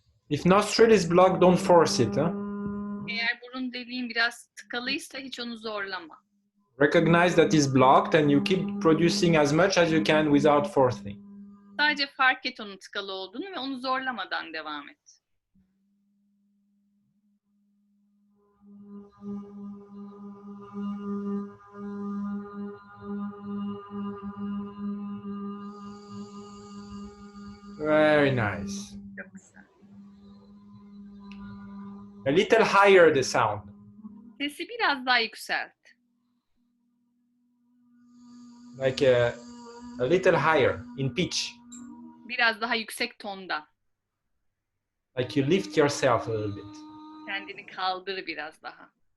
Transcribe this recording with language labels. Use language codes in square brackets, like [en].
[en] If nostril is blocked, don't force it. [tr] Eğer burun deliğin biraz tıkalıysa hiç onu zorlama. [en] Recognize that it's blocked and you keep producing as much as you can without forcing. [tr] Sadece fark et onun tıkalı olduğunu ve onu zorlamadan devam et. [en] Very nice. [tr] Çok güzel. [en] A little higher the sound. [tr] Sesi biraz daha yükselt. [en] Like a little higher in pitch. [tr] Biraz daha yüksek tonda. [en] Like you lift yourself a little bit. [tr] Kendini kaldır biraz daha.